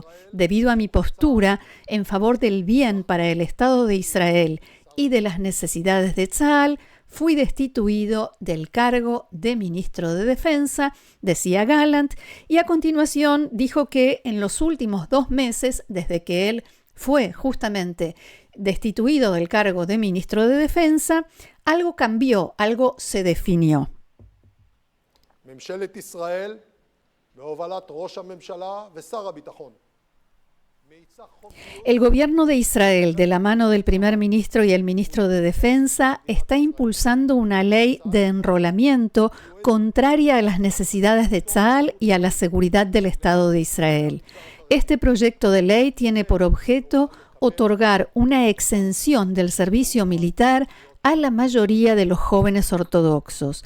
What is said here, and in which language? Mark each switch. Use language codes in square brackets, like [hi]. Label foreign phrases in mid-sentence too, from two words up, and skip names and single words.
[es] Debido a mi postura en favor del bien para el Estado de Israel y de las necesidades de Tzahal, fui destituido del cargo de ministro de Defensa, decía Gallant, y a continuación dijo que en los últimos 2 meses, desde que él fue justamente destituido del cargo de ministro de Defensa, algo cambió, algo se definió. [he] ממשלת ישראל בהובלת ראש הממשלה ושר הביטחון [es] El gobierno de Israel, de la mano del primer ministro y el ministro de Defensa, está impulsando una ley de enrolamiento contraria a las necesidades de Tzahal y a la seguridad del Estado de Israel. Este proyecto de ley tiene por objeto otorgar una exención del servicio militar a la mayoría de los jóvenes ortodoxos.